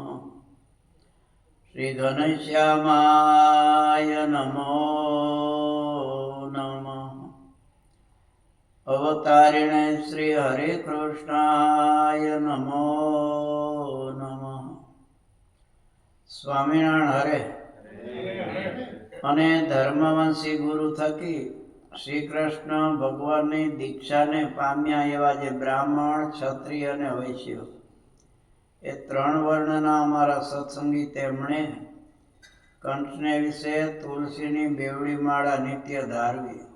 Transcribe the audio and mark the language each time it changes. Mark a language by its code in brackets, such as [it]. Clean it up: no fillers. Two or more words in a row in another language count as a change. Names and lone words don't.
[sa] श्री घनश्यामाय नमो नमः। अवतारिणे श्री हरे कृष्णाय नमो नमः। [gu] स्वामिनारायण हरे અને ધર્મવંશી ગુરુ થકી શ્રી કૃષ્ણ ભગવાનની દીક્ષાને પામ્યા એવા જે બ્રાહ્મણ, ક્ષત્રિય અને વૈશ્ય એ ત્રણ વર્ણના અમારા સત્સંગી તેમણે કંઠને વિશે તુલસીની બેવડી માળા નિત્ય ધારવી